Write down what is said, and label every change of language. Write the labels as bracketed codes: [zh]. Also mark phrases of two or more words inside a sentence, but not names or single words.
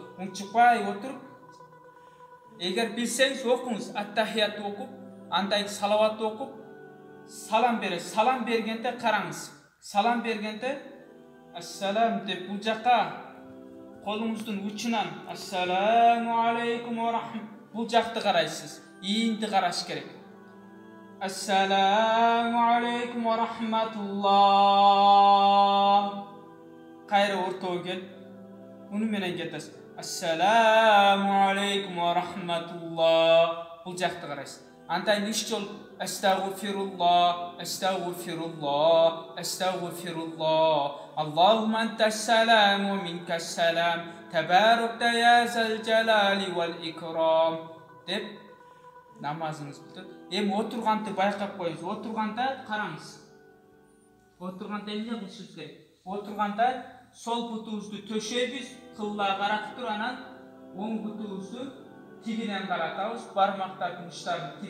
[ky] Унчукпай отуруп, эгер билсеңиз окуңуз, attahiyatты окуп, андай салаватты окуп, салам бересиз. Салам бергенде караңыз. Салам бергенде ассалам деп бул жака колуңуздун учунан [ar] السلام عليكم ورحمة [ky] бул жакты карайсыз. Ийинди караш керек. [ar] السلام عليكم ورحمة الله. [ky] Кайра ортого кел. Уну менен кетесиз. [ar] السلام عليكم ورحمة الله. [ky] Бул жакты карайсыз. Антайын 3 жол [ar] أستغفر الله، أستغفر الله، أستغفر الله. اللهم أنت السلام ومنك السلام. تباركت يا ذا الجلال والإكرام. [ky] Деп намазыңыз бүтөт. Эми отурганды байкап коюңуз. Отурганда караңыз. Отурганда эмне кылышыбыз керек? Отурганда сол бутубузду төшөйбүз, кылла каратып туруп, анан оң бутубузду тигинен каратабыз, бармактардын учтарын тик.